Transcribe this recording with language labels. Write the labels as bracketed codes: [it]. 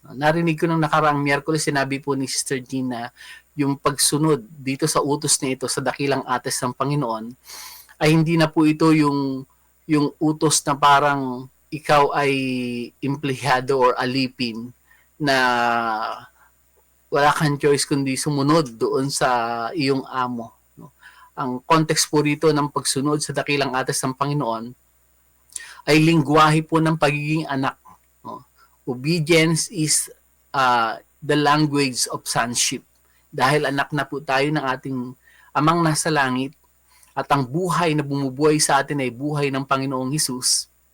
[tl] Narinig ko nung nakaraang Miyerkules, sinabi po ni Sister Jean na yung pagsunod dito sa utos na ito sa dakilang ates ng Panginoon ay hindi na po ito yung utos na parang ikaw ay empleyado or alipin na wala kang choice kundi sumunod doon sa iyong amo. No? Ang context po rito ng pagsunod sa dakilang ates ng Panginoon ay lingwahe po ng pagiging anak. No? [en] Obedience is the language of sonship. [tl] Dahil anak na po tayo ng ating Amang nasa langit at ang buhay na bumubuhay sa atin ay buhay ng Panginoong Hesus.